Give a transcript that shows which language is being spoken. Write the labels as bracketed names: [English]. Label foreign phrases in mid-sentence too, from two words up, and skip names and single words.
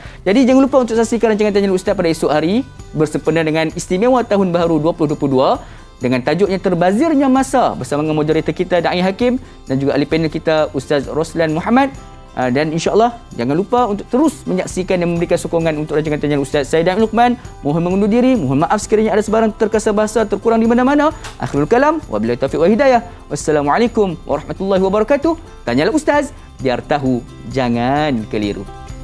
[Malay] Jadi jangan lupa untuk saksikan rancangan Tanya Ustaz pada esok hari bersempena dengan istimewa tahun baru 2022 dengan tajuknya Terbazirnya Masa bersama dengan moderator kita Da'i Hakim dan juga ahli panel kita Ustaz Roslan Muhammad. Dan insya-Allah jangan lupa untuk terus menyaksikan dan memberikan sokongan untuk rancangan Tanya Ustaz. Saya Dan Luqman mohon mengundur diri, mohon maaf sekiranya ada sebarang terkasar bahasa terkurang di mana-mana. [Arabic] آخر الكلام، وبالله التوفيق والهداية. والسلام عليكم ورحمة الله وبركاته. [Malay] Tanyalah Ustaz, biar tahu jangan keliru.